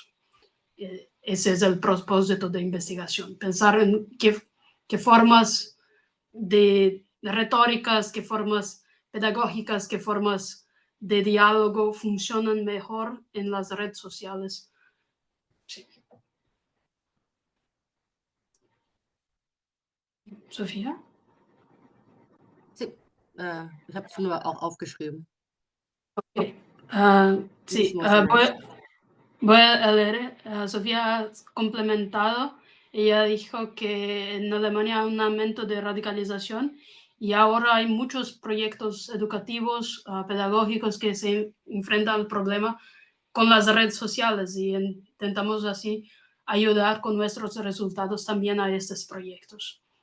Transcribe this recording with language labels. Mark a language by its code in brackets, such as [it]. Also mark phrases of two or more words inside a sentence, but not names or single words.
[es] Ese es el propósito de investigación, pensar en qué formas de retóricas, qué formas pedagógicas, qué formas de diálogo funcionan mejor en las redes sociales. Sí. Sophia? Sí, [de] ich habe es nur auch aufgeschrieben. Okay. Nicht [es] Sí, [de] nur für mich. [es] voy a leer. Sofía ha complementado. Ella dijo que en Alemania hay un aumento de radicalización y ahora hay muchos proyectos educativos, pedagógicos que se enfrentan al problema con las redes sociales y intentamos así ayudar con nuestros resultados también a estos proyectos.